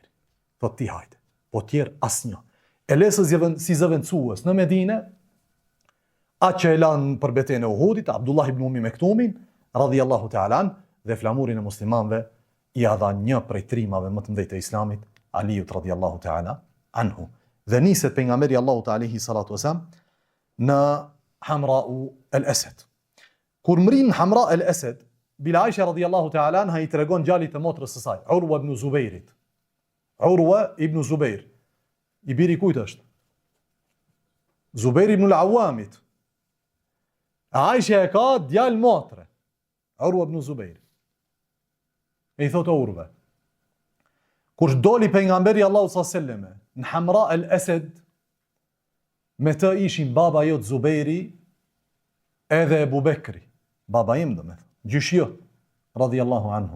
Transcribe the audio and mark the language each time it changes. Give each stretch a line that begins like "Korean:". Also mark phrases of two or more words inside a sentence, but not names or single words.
Albanian: Thot, ti hajde, po tjerë asnjë. E lesë si zëvendësues në Medinë, atë që e lanë për betejën e Uhudit, Abdullah ibn Umi Mektumin,
Arabic: رضي الله تعالى عن,
Albanian: dhe flamurin e muslimanëve i dha një prej trimave më të mëdhej të Islamit, Aliut
Arabic: رضي الله تعالى عنه.
Albanian: Dhe niset pejgamberi Allahut
Arabic: عليه الصلاة وسلم
Albanian: në Hamra'u al-Asad. Kur mrin Hamra al-Asad, Bila Aisha
Arabic: رضي الله تعالى عنها
Albanian: i tregon djalit të motrës së saj, Urwa ibn Zubairit. Urwa ibn Zubair. I biri kujt është? Zubair ibn al-Awamit. Aisha e ka djal motre, Urwa ibn Zubair. E i thot Urwa, kur doli pejgamberi Allahu
Arabic: صلى الله عليه وسلم
Albanian: në Hamra al-Asad, me të ishin baba jot Zubairi edhe Ebu Bekri, baba im domethënë, gjyshjo,
Arabic: رضي الله عنهم.